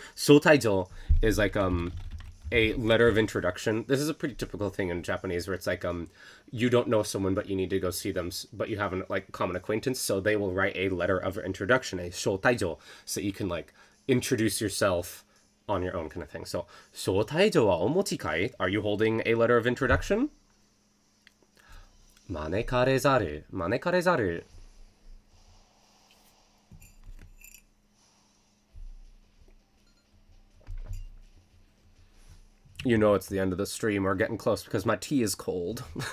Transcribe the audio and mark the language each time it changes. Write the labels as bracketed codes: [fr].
[en] 招待状 is like a letter of introduction. This is a pretty typical thing in Japanese where it's like you don't know someone but you need to go see them, but you have a like common acquaintance, so they will write a letter of introduction, a 招待状, so you can like introduce yourself on your own kind of thing. [ja] So 招待状はお持ちかい? [en] Are you holding a letter of introduction? [ja] 招かれざる [en] You know it's the end of the stream or getting close because my tea is cold.